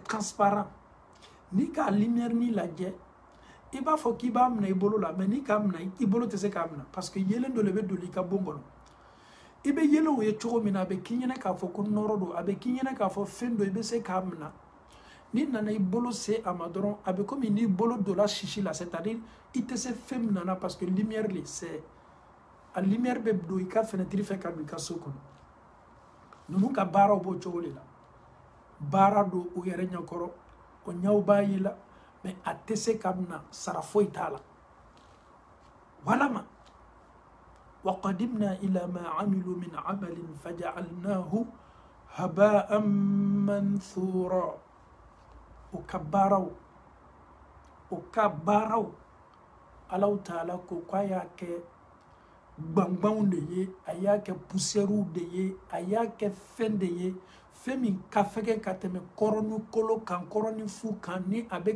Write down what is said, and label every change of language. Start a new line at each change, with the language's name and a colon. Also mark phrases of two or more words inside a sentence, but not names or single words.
Bambara: transparent ni ka lumière ni lajɛ i b'a fɔ k'i b'a minɛ i bolo la mais ni k'a minɛ i bolo tɛ se k'a minɛ
French: parce que
Bambara: yelen dɔ le bɛ doli i ka bon kɔnɔ i bɛ yelenw ye cogo min na a bɛ k'i ɲɛna k'a fɔ ko nɔrɔ don a bɛ k'i ɲɛna k'a fɔ fɛn dɔ i bɛ se k'a minɛ ni nana i bolo se a ma dɔrɔn a bɛ komi n'i bolo donna sisi la
French: c'est-à-dire
Bambara: i tɛ se fɛn min na
French: parce que lumière le c'est
Bambara: a lumière bɛ don i ka fenêtre fɛ ka don i ka so kɔnɔ ninnu ka baaraw b'o cogo de la baara don u yɛrɛ ɲɛkɔrɔ o ɲɛw b'a ye la mais a tɛ se ka na sara foyi t'a la walama
Arabic: وَقَدِمْنَا إِلَىٰ مَا عَمِلُوا مِنْ عَمَلٍ فَجَعَلْنَاهُ هَبَاءً مَنْثُورًا
Bambara: o ka baaraw Allah Ta'ala ko k'a y'a kɛ gbangbanw de ye a y'a kɛ poussièrew de ye a y'a kɛ fɛn de ye fɛn min ka fɛgɛ ka tɛmɛ kɔrɔ ni kolo kan kɔrɔ ni fu kan ni a bɛ